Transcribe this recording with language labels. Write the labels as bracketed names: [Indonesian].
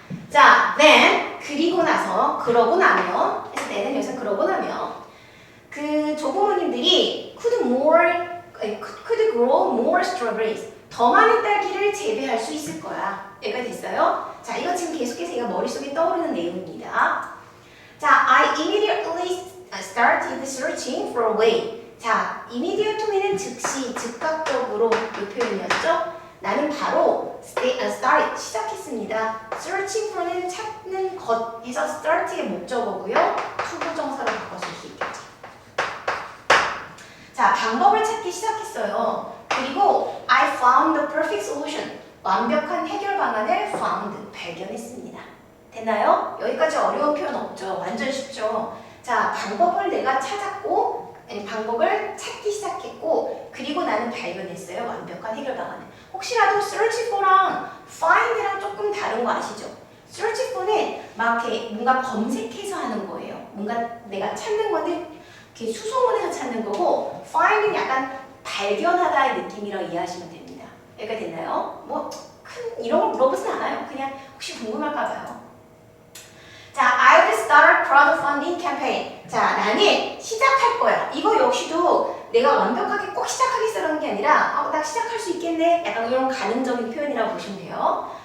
[Korean] 자, then 그러고 나면 그래서 내는 여기서 그러고 나면 그 조부모님들이 [English] could grow more strawberries. [Korean] 더 많은 딸기를 재배할 수 있을 거야. 여기가 됐어요? 자, 이거 지금 계속해서 얘가 머릿속에 떠오르는 내용입니다. [English] 자, I immediately started searching for a way. [Korean] 자, immediately는 즉시, 즉각적으로 이 표현이었죠? 나는 바로 start, 시작했습니다. [English] searching for [Korean] 는 찾는 것 해서 start의 목적어고요. 투부정사로 바꿔 쓸 수 있겠죠. 자, 방법을 찾기 시작했어요. 그리고 [English] I found the perfect solution. [Korean] 완벽한 해결 방안을 found, 발견했습니다. 됐나요? 여기까지 어려운 표현 없죠? 완전 쉽죠? 자, 방법을 내가 찾았고 방법을 찾기 시작했고 그리고 나는 발견했어요. 완벽한 해결 방안을. 혹시라도 [English] search for [Korean] 랑 find랑 조금 다른 거 아시죠? search for는 막 이렇게 뭔가 검색해서 하는 거예요. 뭔가 내가 찾는 거는 이렇게 수소문해서 찾는 거고 find는 약간 발견하다의 느낌이라고 이해하시면 됩니다. 여기가 됐나요? 뭐 큰 이런 걸 물어보진 않아요. 그냥 혹시 궁금할까 봐요. [English] 자, I will start crowdfunding campaign. [Korean] 자, 나는 시작할 거야. 이거 역시도 내가 완벽하게 꼭 시작하겠어라는 게 아니라 나 시작할 수 있겠네. 약간 이런 가능적인 표현이라고 보시면 돼요.